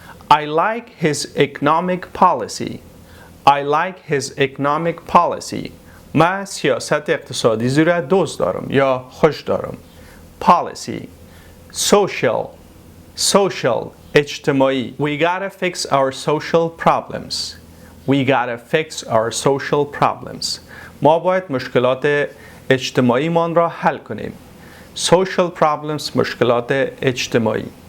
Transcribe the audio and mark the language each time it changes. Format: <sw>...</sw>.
<en>I like his economic policy. I like his economic policy.</en> <fa>من سیاست اقتصادی زیرا دوست دارم یا خوش دارم.</fa> <en>Policy. Social. اجتماعی. We gotta fix our social problems. We gotta fix our social problems.</en> <fa>ما باید مشکلات اجتماعیمان را حل کنیم.</fa> <en>Social problems</en> <fa>مشکلات اجتماعی.</fa>